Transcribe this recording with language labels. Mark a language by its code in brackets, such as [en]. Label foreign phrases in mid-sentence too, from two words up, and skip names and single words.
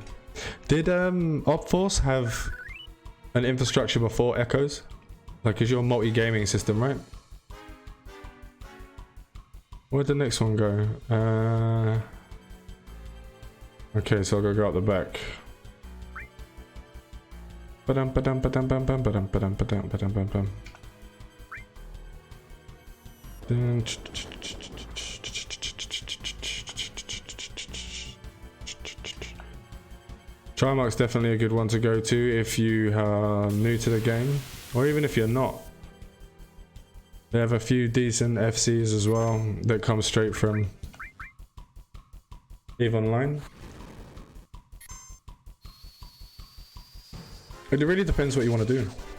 [en] Did OpForce have an infrastructure before Echoes? Like, because you're a multi-gaming system, right? Where'd the next one go? Okay, so I'll go up the back. Ba-dum, ba-dum, ba-dum, ba-dum, ba-dum, ba-dum, ba-dum, ba-dum, ba-dum. Trimark's definitely a good one to go to if you are new to the game, or even if you're not. They have a few decent FCs as well that come straight from EVE Online. It really depends what you want to do.